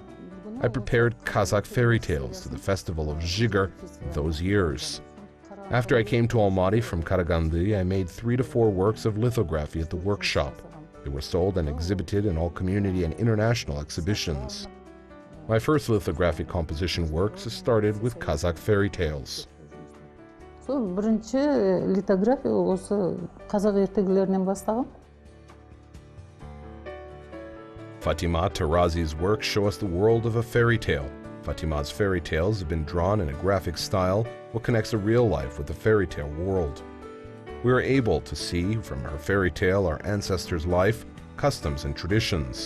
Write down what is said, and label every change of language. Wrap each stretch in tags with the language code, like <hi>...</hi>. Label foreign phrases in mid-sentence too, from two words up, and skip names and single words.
<en>I prepared Kazakh fairy tales to the festival of Jibek those years. After I came to Almaty from Karaganda, I made 3 to 4 works of lithography at the workshop. They were sold and exhibited in all community and international exhibitions. My first lithography composition works started with Kazakh fairy tales.</en> <kk>Бірінші литография осы қазақ ертегілерінен бастаған.</kk> <en>Fatima Tarazi's works show us the world of a fairy tale. Fatima's fairy tales have been drawn in a graphic style what connects a real life with the fairy tale world. We are able to see from her fairy tale our ancestors' life, customs, and traditions.</en>